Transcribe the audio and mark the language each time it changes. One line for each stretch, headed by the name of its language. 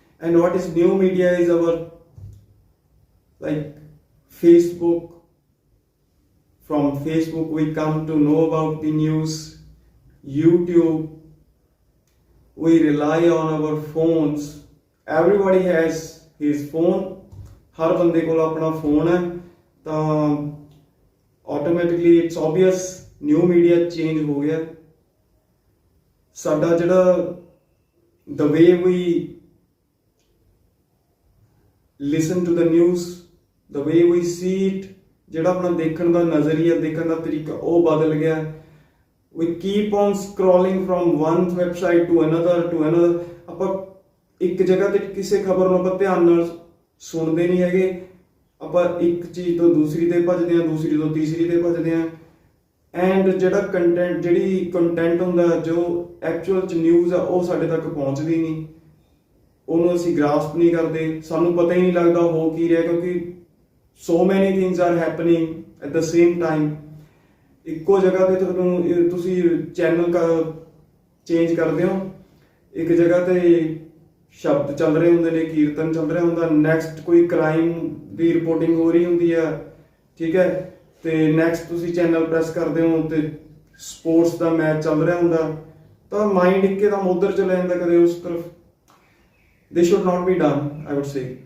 English: And what is new media is our, like, Facebook. From Facebook we come to know about the news. YouTube, we rely on our phones. Everybody has his phone.
Hindi: हर बंदे को अपना phone है, तो
English: automatically it's obvious
Hindi: new media change हो गया.
Punjabi: साडा जिहड़ा
English: the way we listen to the news, the way we see it,
Punjabi: ਜਿਹੜਾ ਆਪਣਾ ਦੇਖਣ ਦਾ ਨਜ਼ਰੀਆ, ਦੇਖਣ ਦਾ ਤਰੀਕਾ, ਉਹ ਬਦਲ ਗਿਆ.
English: We keep on scrolling from one website to another.
Punjabi: ਆਪਾਂ ਇੱਕ ਜਗ੍ਹਾ ਤੇ ਕਿਸੇ ਖਬਰ ਨੂੰ ਆਪਾਂ ਧਿਆਨ ਨਾਲ ਸੁਣਦੇ ਨਹੀਂ ਹੈਗੇ. ਆਪਾਂ ਇੱਕ ਚੀਜ਼ ਤੋਂ ਦੂਸਰੀ ਤੇ ਭੱਜਦੇ ਹਾਂ, ਦੂਸਰੀ ਤੋਂ ਤੀਸਰੀ ਤੇ ਭੱਜਦੇ ਹਾਂ. ਐਂਡ ਜਿਹੜਾ ਕੰਟੈਂਟ ਹੁੰਦਾ, ਜੋ ਐਕਚੁਅਲ ਚ ਨਿਊਜ਼ ਆ, ਉਹ ਸਾਡੇ ਤੱਕ ਪਹੁੰਚਦੀ ਨਹੀਂ. ਉਹਨੂੰ ਅਸੀਂ ਗ੍ਰਾਸਪ ਨਹੀਂ ਕਰਦੇ. ਸਾਨੂੰ ਪਤਾ ਹੀ ਨਹੀਂ ਲੱਗਦਾ ਹੋ ਕੀ ਰਿਹਾ, ਕਿਉਂਕਿ
English: so many things are happening at the same time.
Punjabi: ਇੱਕੋ ਜਗ੍ਹਾ ਤੇ ਤੁਹਾਨੂੰ ਤੁਸੀਂ ਚੈਨਲ ਚੇਂਜ ਕਰਦੇ ਹੋ, ਇੱਕ ਜਗ੍ਹਾ ਤੇ ਸ਼ਬਦ ਚੱਲ ਰਹੇ ਹੁੰਦੇ ਨੇ, ਕੀਰਤਨ ਚੱਲ ਰਿਹਾ ਹੁੰਦਾ, ਨੈਕਸਟ ਕੋਈ ਕ੍ਰਾਈਮ ਦੀ ਰਿਪੋਰਟਿੰਗ ਹੋ ਰਹੀ ਹੁੰਦੀ ਆ, ਠੀਕ ਹੈ, ਤੇ ਨੈਕਸਟ ਤੁਸੀਂ ਚੈਨਲ ਪ੍ਰੈਸ ਕਰਦੇ ਹੋ ਤੇ ਸਪੋਰਟਸ ਦਾ ਮੈਚ ਚੱਲ ਰਿਹਾ ਹੁੰਦਾ, ਤਾਂ ਮਾਈਂਡ ਇੱਕਦਮ ਉੱਧਰ ਚਲਾ ਜਾਂਦਾ, ਕਦੇ ਉਸ ਤਰਫ.
English: This should not be done, I would say.